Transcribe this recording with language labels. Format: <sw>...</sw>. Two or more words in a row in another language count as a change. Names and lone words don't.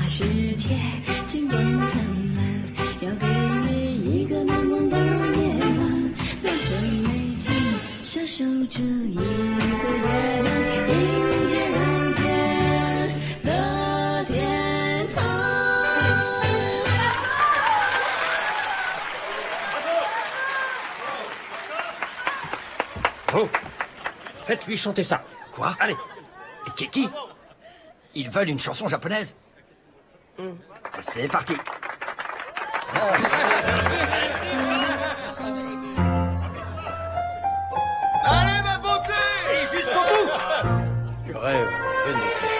<zh>世界金光灿烂，要给你一个难忘的夜晚，在这美景享受这一个夜晚，迎接人间的天堂。</zh> <fr>Oh, faites-lui chanter ça. Quoi? Allez. Qui? Ils veulent une chanson japonaise. C'est parti. Allez, ma beauté! Et jusqu'au bout. Tu rêves. Venez.</fr>